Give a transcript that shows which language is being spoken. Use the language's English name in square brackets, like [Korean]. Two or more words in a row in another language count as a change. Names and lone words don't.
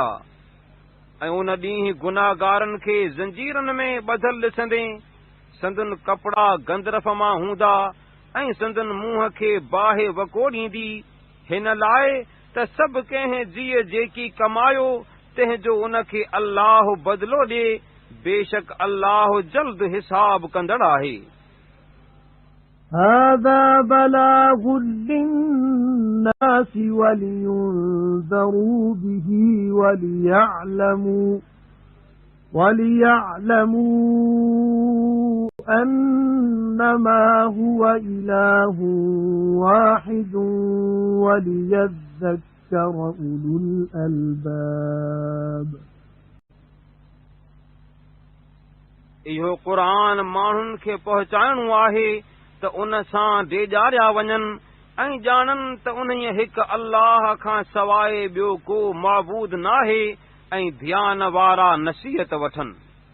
[Sindhi] ऐं उन ॾींहुं गुनाहगारनि खे ज़ंजीरनि में ॿधल ॾिसंदे संदन कपड़ा गंदरफ मां हूंदा ऐं संदन मुंहं खे बाहि वकोड़ींदी, हिन लाइ त सभु कंहिं जीअ जेकी कमायो तंहिंजो उन खे अल्लाह बदिलो ॾे, बेशक अल्लाह जल्द हिसाब कंदड़ आहे। [Arabic] هذا بلاغ للناس ولينذروا به وليعلموا أنما هو إله واحد وليذكر أولو الألباب [Sindhi] इहो क़ुरान माण्हुनि खे पहुचाइणो आहे त उन सां डेॼारिया वञनि ऐं ॼाणनि त उन हिकु अल्लाह खां सवाइ ॿियो को माबूद नाहे ऐं ध्यान वारा नसीहत वठनि।